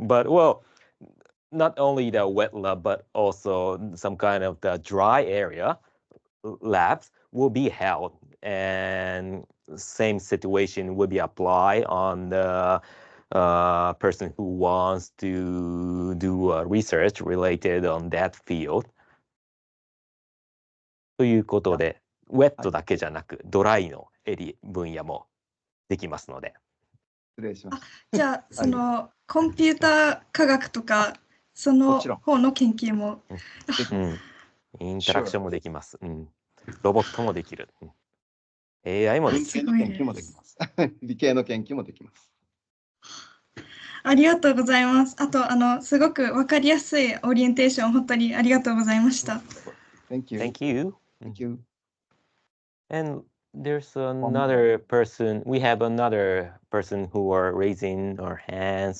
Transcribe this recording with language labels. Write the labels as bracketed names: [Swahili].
[English] But well, not only the wet lab, but also some kind of the dry area labs will be held, and same situation will be applied on the person who wants to do research related on that field. [Japanese] ということで、ウェットだけじゃなく、ドライの分野もできますので。失礼しました。じゃあ、そのコンピューター科学とか、その方の研究も。インタラクションもできます。ロボットもできる。AI もできる。文系の研究もできます。理系の研究もできます。ありがとうございます。あと、すごくわかりやすいオリエンテーション、本当にありがとうございました。 [English] Thank you. Thank you. Thank you. And there's another person. We have another person who are raising our hands.